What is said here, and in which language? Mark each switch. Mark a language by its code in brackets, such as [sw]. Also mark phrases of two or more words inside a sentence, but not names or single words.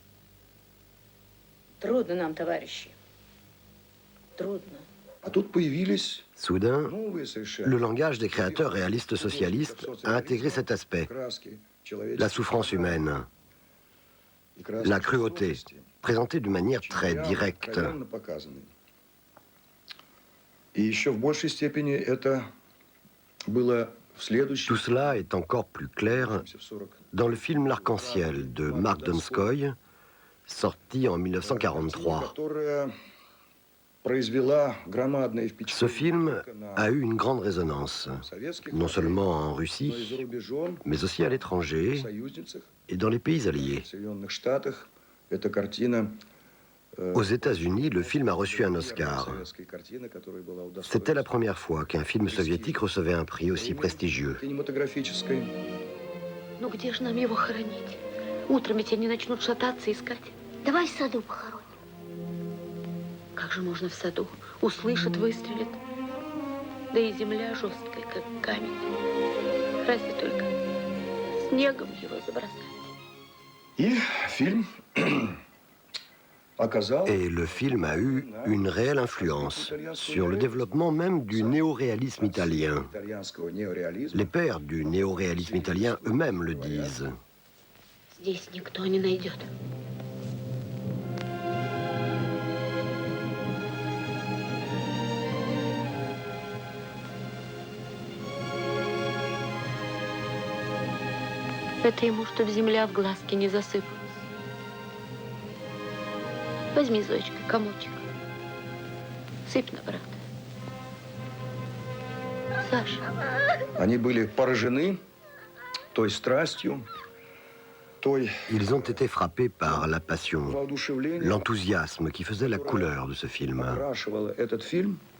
[ru] Трудно нам, товарищи. Трудно. А тут появились [fr] Soudain, [ru] новые совершенно [fr] le langage des créateurs réalistes socialistes a intégré cet aspect, [ru] краски [fr] la souffrance humaine, [ru] и краски [fr] la cruauté, [ru] жестокости, [fr] présentée d'une manière très [ru] прямо, [fr] directe. [ru] откровенно показаны. И еще в большей степени это было в следующем, [fr] Tout cela est encore plus clair [ru] в 40 [fr] dans le film L'Arc-en-Ciel de Mark Donskoy, sorti en 1943. [ru] которая произвела громадное [fr] Ce [ru] впечатление [fr] film [ru] на [fr] a eu une grande résonance, [ru] советских [fr] non seulement en [ru] но и за [fr] Russie, [ru] рубежом, [fr] mais aussi à l'étranger [ru] в союзницах, [fr] et dans les pays alliés. [ru] в Соединенных Штатах. Эта картина [fr] Aux États-Unis, le film a reçu un Oscar. [ru] советская картина, которая была [fr] C'était la [ru] удостоена [fr] première fois qu'un film soviétique recevait un prix aussi prestigieux. [ru] кинематографической. Ну где же нам его хоронить? Утром ведь они начнут шататься, искать. Давай в саду похороним. Как же можно в саду? Услышат, выстрелят. Да и земля жесткая, как камень. Разве только снегом его забросать. И фильм оказал [fr] Et le film a eu une réelle influence sur le développement même du néoréalisme italien. [ru] итальянского неореализма. [fr] Les pères du néoréalisme italien eux-mêmes le disent. [ru] Здесь никто не найдет. Это ему, чтоб земля в глазки не засыпалась. Возьми, Зоечка, комочек. Сыпь на брата. Саша. Они были поражены той страстью, той [fr] Ils ont été frappés par la passion, [ru] воодушевлением, [fr] l'enthousiasme qui faisait la couleur de ce film. [ru] окрашивало этот фильм.